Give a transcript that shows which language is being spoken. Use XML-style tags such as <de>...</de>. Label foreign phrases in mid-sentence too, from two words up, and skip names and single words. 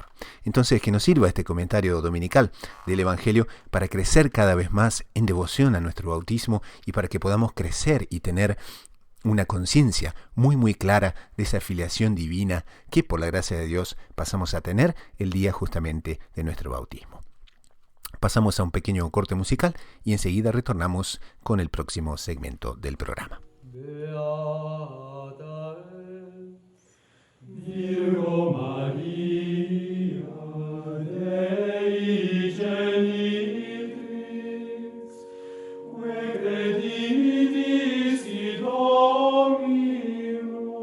<es>Entonces, que nos sirva este comentario dominical del Evangelio para crecer cada vez más en devoción a nuestro bautismo y para que podamos crecer y tener una conciencia muy muy clara de esa filiación divina que por la gracia de Dios pasamos a tener el día justamente de nuestro bautismo. Pasamos a un pequeño corte musical y enseguida retornamos con el próximo segmento del programa.</es> <la>Virgo Maria, Dei genitrix, que creditis in Domino,</la>